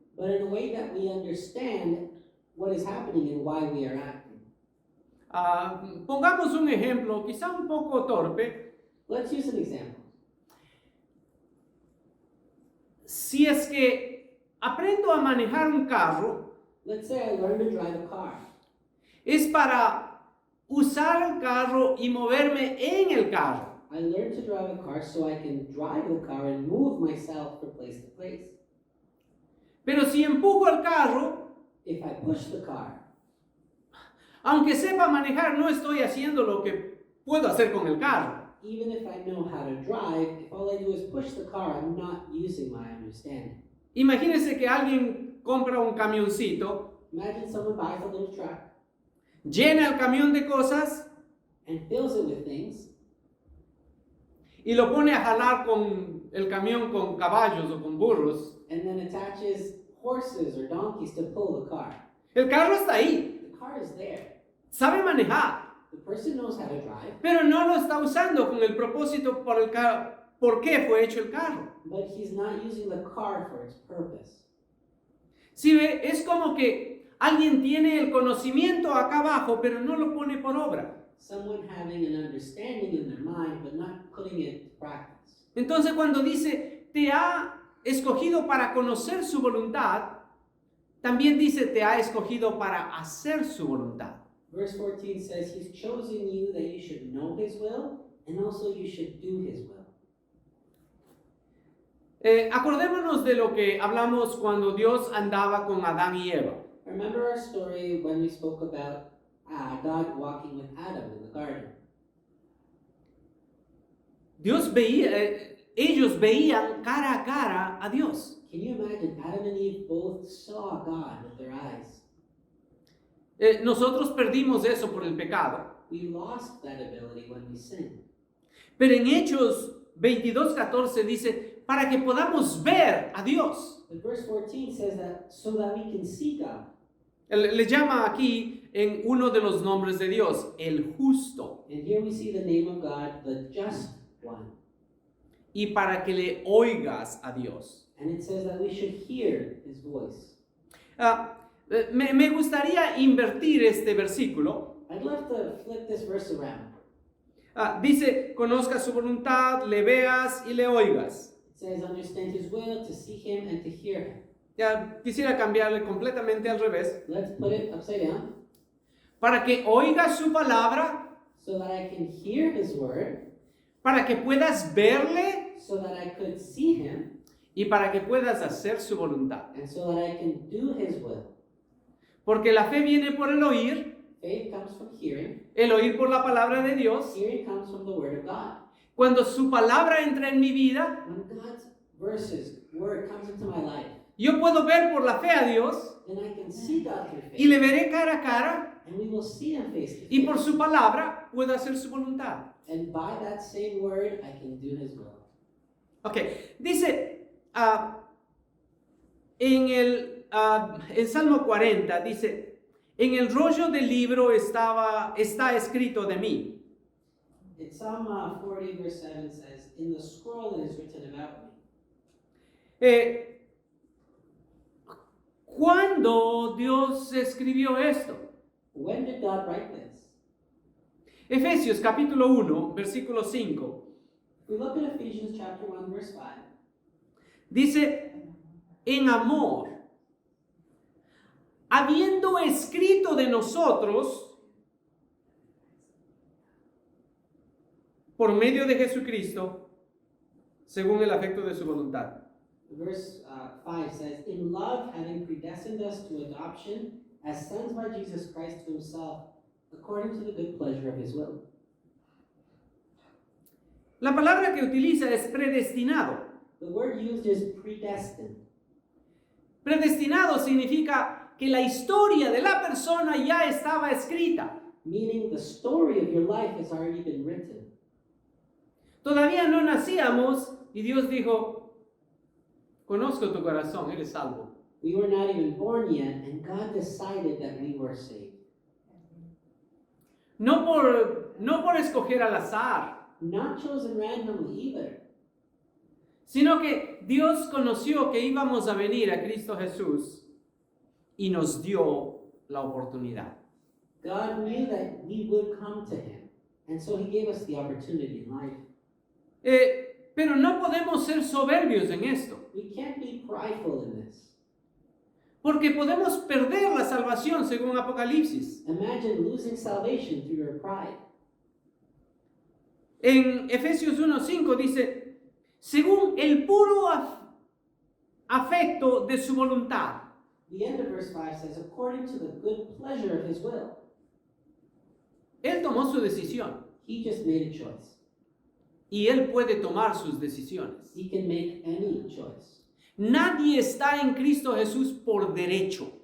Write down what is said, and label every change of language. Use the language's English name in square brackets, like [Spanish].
[English] but in a way that we understand what is happening and why we are acting. [Spanish] Pongamos un ejemplo, quizá un poco torpe. [English] Let's use an example. [Spanish] Si es que aprendo a manejar un carro, [English] Let's say I learned to drive a car. [Spanish] es para usar el carro y moverme en el carro. [English] I learned to drive a car so I can drive the car and move myself from place to place. [Spanish] Pero si empujo el carro, [English] If I push the car, [Spanish] aunque sepa manejar, no estoy haciendo lo que puedo hacer con el carro. [English] even if I know how to drive, if all I do is push the car, I'm not using my understanding. [Spanish] Imagínense que alguien compra un camioncito, [English] Imagine someone buys a little truck [Spanish] llena el camión de cosas [English] and fills it with things [Spanish] y lo pone a jalar con el camión con caballos o con burros. [English] and then attaches horses or donkeys to pull the car. [Spanish] El carro está ahí, [English] The car is there. [Spanish] sabe manejar, [English] The person knows how to drive, [Spanish] pero no lo está usando con el propósito por qué fue hecho el carro. [English] but he's not using the car for its purpose. [Spanish] ¿Sí ve? Es como que alguien tiene el conocimiento acá abajo, pero no lo pone por obra. [English] Someone having an understanding in their mind, but not putting it to practice. [Spanish] Entonces cuando dice, te ha escogido para conocer su voluntad, también dice, te ha escogido para hacer su voluntad. [English] Verse 14 says, he's chosen you that you should know his will, and also you should do his will. [Spanish] Acordémonos de lo que hablamos cuando Dios andaba con Adán y Eva. [English] Remember our story when we spoke about God walking with Adam in the garden. [Spanish] Ellos veían cara a cara a Dios. [English] Can you imagine? Adam and Eve both saw God with their eyes. [Spanish] Nosotros perdimos eso por el pecado. [English] We lost that ability when we sinned. [Spanish] Pero en Hechos 22:14 dice, para que podamos ver a Dios. [English] But verse 14 says that so that we can see God. [Spanish] Le llama aquí en uno de los nombres de Dios, el justo. [English] And here we see the name of God, the just one. [Spanish] Y para que le oigas a Dios. [English] And it says that we should hear his voice. [Spanish] Me gustaría invertir este versículo. [English] I'd love to flip this verse around. [Spanish] Dice, conozcas su voluntad, le veas y le oigas. [English] It says, understand his will, to see him and to hear him. [Spanish] Ya quisiera cambiarle completamente al revés. [English] Let's put it upside down. [Spanish] Para que oigas su palabra, [English] So that I can hear his word, [Spanish] para que puedas verle [English] so that I could see him, [Spanish] y para que puedas hacer su voluntad. [English] and so that I can do his will. [Spanish] Porque la fe viene por el oír, [English] Faith comes from hearing. [Spanish] el oír por la palabra de Dios. [English] Hearing comes from the word of God. [Spanish] Cuando su palabra entra en mi vida, [English] When God's word comes into my life, [Spanish] yo puedo ver por la fe a Dios [English] then I can see God through faith. [Spanish] y le veré cara a cara, [English] And we will see him face to face. [Spanish] y por su palabra puedo hacer su voluntad. [English] And by that same word, I can do his will. [Spanish] Ok, dice en Salmo 40, dice, en el rollo del libro está escrito de mí. [English] In Psalm 40 verse 7 says, in the scroll it is written about me. [Spanish] ¿Cuándo Dios escribió esto? [English] When did God write this? [Spanish] Efesios capítulo 1, versículo 5. [English] If we look at Ephesians chapter 1 verse 5, [Spanish] Dice, en amor, habiendo escrito de nosotros, por medio de Jesucristo, según el afecto de su voluntad. [English] verse 5 says, in love having predestined us to adoption as sons by Jesus Christ to himself, according to the good pleasure of his will. [Spanish] La palabra que utiliza es predestinado. [English] The word used is predestined. [Spanish] Predestinado significa que la historia de la persona ya estaba escrita. [English] Meaning the story of your life has already been written. [Spanish] Todavía no nacíamos y Dios dijo, conozco tu corazón, eres salvo. [English] We were not even born yet, and God decided that we were saved. [Spanish] No por escoger al azar, [English] Not chosen randomly either, [Spanish] sino que Dios conoció que íbamos a venir a Cristo Jesús y nos dio la oportunidad. [English] God knew that we would come to him, and so he gave us the opportunity in life. [Spanish] Pero no podemos ser soberbios en esto, [English] We can't be prideful in this. [Spanish] porque podemos perder la salvación según Apocalipsis. [English] Imagine losing salvation through your pride. [Spanish] En Efesios 1:5 dice, según el puro afecto de su voluntad. [English] The end of verse 5 says, according to the good pleasure of his will. [Spanish] Él tomó su decisión [English] He just made a choice. [Spanish] y Él puede tomar sus decisiones. [English] He can make any choice. [Spanish] Nadie está en Cristo Jesús por derecho.